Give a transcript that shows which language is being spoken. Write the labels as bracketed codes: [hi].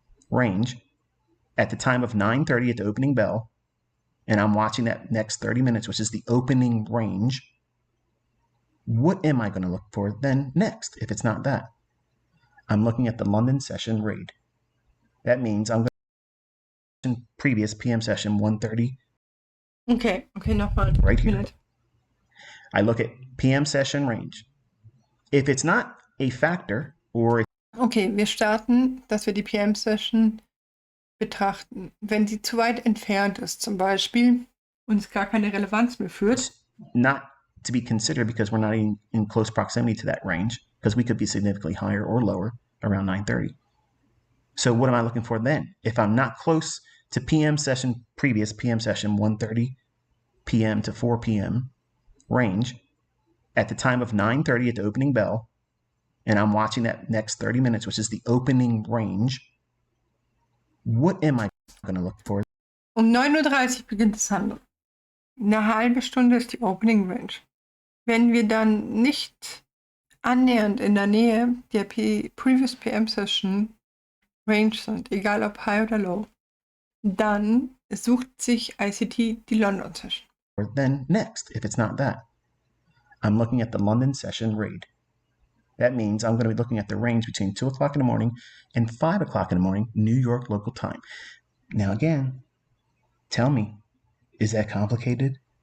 [en] range, at the time of 9:30 at the opening bell, and I'm watching that next 30 minutes, which is the opening range, what am I going to look for then next if it's not that? I'm looking at the London session raid. That means I'm going to previous PM session 1:30. [de] Okay, nochmal. [en] Right here. I look at PM session range. If it's not a factor or... [de] Okay, wir starten, dass wir die PM Session betrachten. Wenn sie zu weit entfernt ist, zum Beispiel, und es gar keine Relevanz mehr führt. [en] Not to be considered because we're not in close proximity to that range, because we could be significantly higher or lower around 9:30. So what am I looking for then? If I'm not close to PM session, previous PM session 1:30 p.m. to 4 p.m. range, at the time of 9:30 at the opening bell, and I'm watching that next 30 minutes, which is the opening range, what am I going to look for? [de] Um 9:30 Uhr beginnt das Handeln. Eine halbe Stunde ist die Opening Range. Wenn wir dann nicht annähernd in der Nähe der Previous PM Session Range sind, egal ob High oder Low, dann sucht sich ICT die London Session. [en] Or then next, if it's not that. I'm looking at the London session raid. That means I'm going to be looking at the range between 2 o'clock in the morning and 5 o'clock in the morning, New York local time. Now again, tell me, is that complicated?